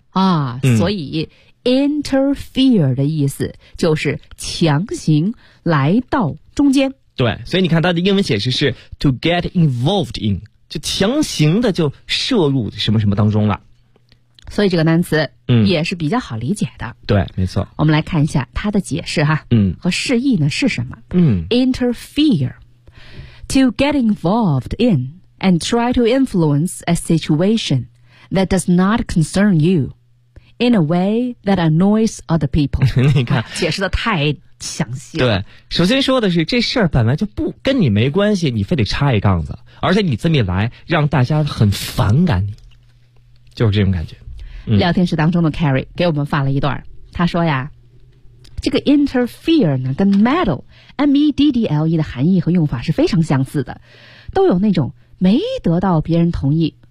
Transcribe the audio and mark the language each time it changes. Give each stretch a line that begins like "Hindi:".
Chinese: 啊、嗯、所以 interfere 的意思就是强行来到中间。对，所以你看它的英文解释是 to get involved in，就强行的就涉入什么什么当中了。所以这个单词嗯也是比较好理解的、嗯、对，没错。我们来看一下它的解释哈，嗯，和释义呢是什么。嗯，
English: interfere to get involved in and try to influence a situation that does not concern you in a way that annoys other people。
Chinese: 你看、啊、解释的太详细了。对，首先说的是这事儿本来就不跟你没关系，你非得插一杠子，而且你这么一来让大家很反感你，就是这种感觉。聊天室当中的 Carrie 给我们发了一段，他说呀，这个 interfere 呢跟 meddle M-E-D-D-L-E 的含义和用法是非常相似的，都有那种没得到别人同意、